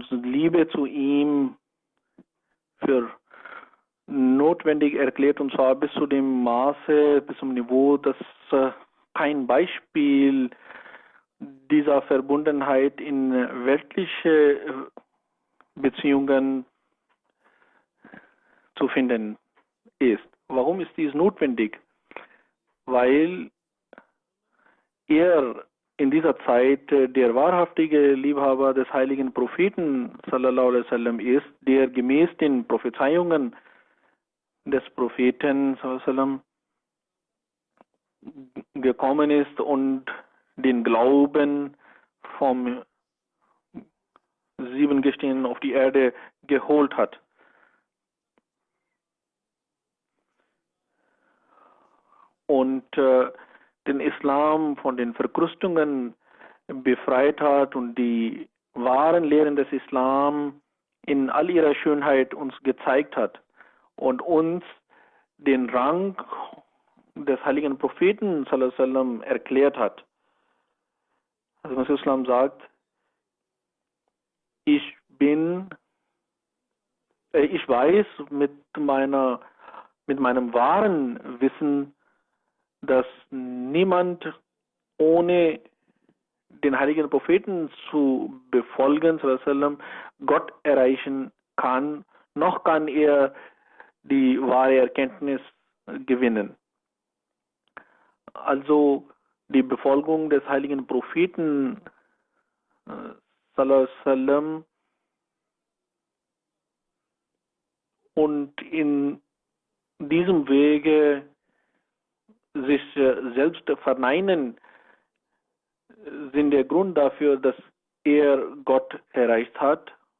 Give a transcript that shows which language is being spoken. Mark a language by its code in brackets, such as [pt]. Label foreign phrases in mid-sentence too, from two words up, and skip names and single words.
[de] Liebe zu ihm für notwendig erklärt, und zwar bis zu dem Maße, bis zum Niveau, dass kein Beispiel dieser Verbundenheit in weltliche Beziehungen zu finden ist. Warum ist dies notwendig? Weil er in dieser Zeit der wahrhaftige Liebhaber des heiligen Propheten [ar] sallallahu alaihi wasallam [de] ist, der gemäß den Prophezeiungen des Propheten [ar] sallallahu alaihi wasallam [de] gekommen ist und den Glauben vom 7 Gestirn auf die Erde geholt hat. Und den Islam von den Verkrustungen befreit hat und die wahren Lehren des Islam in all ihrer Schönheit uns gezeigt hat und uns den Rang des heiligen Propheten [ar] sallallahu alaihi wasallam [de] erklärt hat. Also Masih Islam sagt, ich weiß mit meinem wahren Wissen, dass niemand ohne den heiligen Propheten zu befolgen, [ar] sallallahu alaihi wasallam, [de] Gott erreichen kann, noch kann er die wahre Erkenntnis gewinnen. Also die Befolgung des heiligen Propheten [ar] sallallahu alaihi wasallam [de] und in diesem Wege sich selbst verneinen, sind der Grund dafür, dass er Gott erreicht hat.